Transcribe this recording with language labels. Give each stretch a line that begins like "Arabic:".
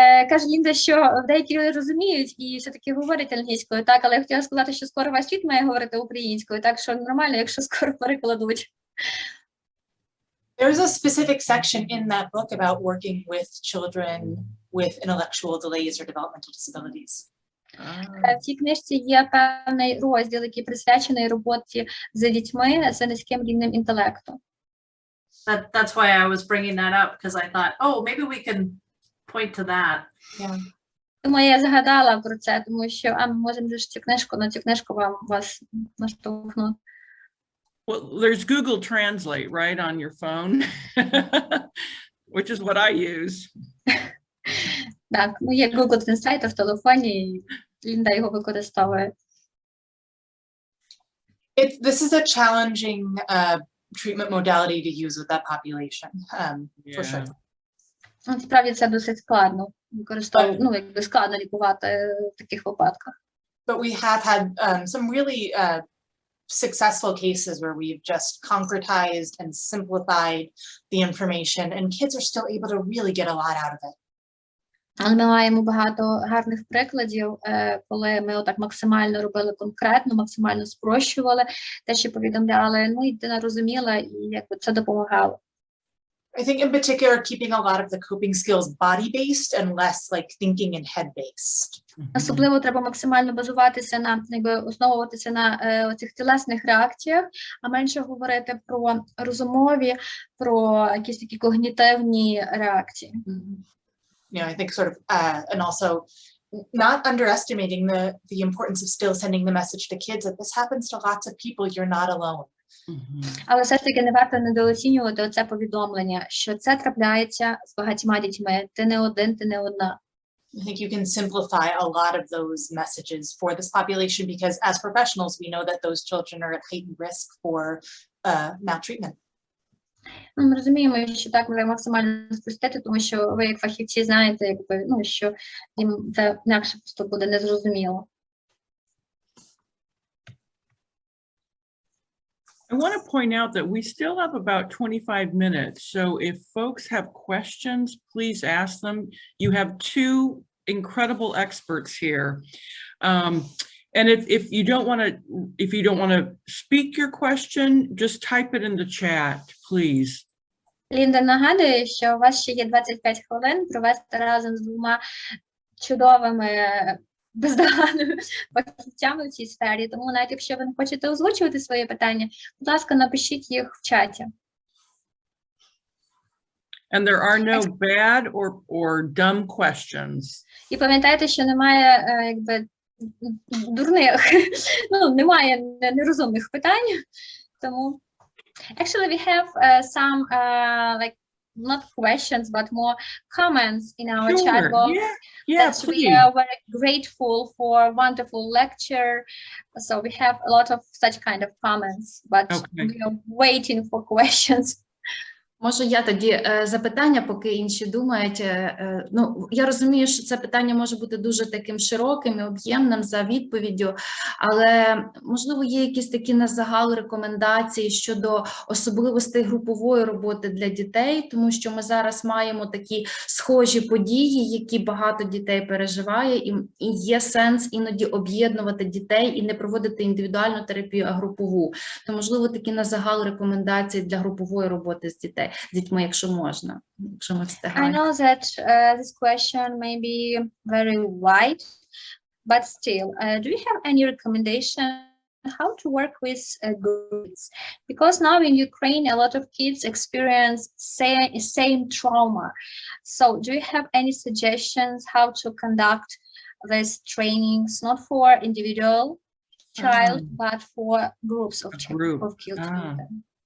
Ukrainian: Каже Лінда, що деякі розуміють і все-таки говорять англійською, так, але я хотіла сказати, що скоро весь світ має говорити українською, так що нормально, якщо скоро перекладуть.
English: There's a specific section in that book about working with children with intellectual delays or developmental disabilities.
Ukrainian: В цій книжці є певний розділ, який присвячений роботі з дітьми з низьким рівнем інтелекту.
English: That's why I was bringing that up, because I thought, oh, maybe we can point to that. Yeah.
Ukrainian: Тому я згадала про це, тому що ми можемо на цю книжку вас наштовхнути.
English: Well, there's Google Translate, right, on your phone, which is what I use.
Ukrainian: Так, є Google Translate в телефоні, і Лінда його використовує.
English: This is a challenging treatment modality to use with that population, for sure.
Ukrainian: Насправді це досить складно використовувати, складно лікувати в таких випадках.
English: But we have had some really successful cases where we've just concretized and simplified the information, and kids are still able to really get a lot out of it.
Ukrainian: Але ми маємо багато гарних прикладів, коли ми отак максимально робили конкретно, максимально спрощували те, що повідомляли, ну і дитина розуміла, і якби це допомагало.
English: I think in particular keeping a lot of the coping skills body-based and less like thinking and head-based.
Ukrainian: Особливо треба максимально базуватися на, основуватися на цих тілесних реакціях, а менше говорити про розумові, про якісь такі когнітивні реакції.
English: I think sort of, and also not underestimating the importance of still sending the message to kids that this happens to lots of people, you're not alone.
Ukrainian: Але все ж таки не варто недооцінювати оце повідомлення, що це трапляється з багатьма дітьми. Ти не один, ти не одна.
English: I think you can simplify a lot of those messages for this population because as professionals, we know that those children are at heightened risk for maltreatment.
Ukrainian: Ми розуміємо, що так може максимально спростити, тому що ви як фахівці знаєте, якби, ну, що їм це інакше просто буде незрозуміло.
English: I want to point out that we still have about 25 minutes. So if folks have questions, please ask them. You have two incredible experts here. And if you don't want to speak your question, just type it in the chat, please.
Ukrainian: Лінда нагадує, що у вас ще є 25 хвилин провести разом з двома чудовими, бездоганними фахівцями в цій сфері. Тому навіть якщо ви не хочете озвучувати свої питання, будь ласка, напишіть їх в чаті.
English: And there are no bad or dumb questions.
Ukrainian: І пам'ятайте, що немає якби дурних, ну, немає нерозумних питань. Тому
English: actually we have some like not questions but more comments in our chat box. Yeah, that we are very grateful for a wonderful lecture. So we have a lot of such kind of comments, but we are waiting for questions.
Ukrainian: Можу я тоді запитання, поки інші думають. Ну, я розумію, що це питання може бути дуже таким широким і об'ємним за відповіддю, але, можливо, є якісь такі на загал рекомендації щодо особливостей групової роботи для дітей, тому що ми зараз маємо такі схожі події, які багато дітей переживає, і є сенс іноді об'єднувати дітей і не проводити індивідуальну терапію, а групову. То, можливо, такі на загал рекомендації для групової роботи з дітьми, якщо можна, якщо ми встигаємо.
English: I know that this question may be very wide, but still, do you have any recommendation how to work with groups? Because now in Ukraine, a lot of kids experience same trauma. So do you have any suggestions how to conduct these trainings, not for individual child, but for groups of children?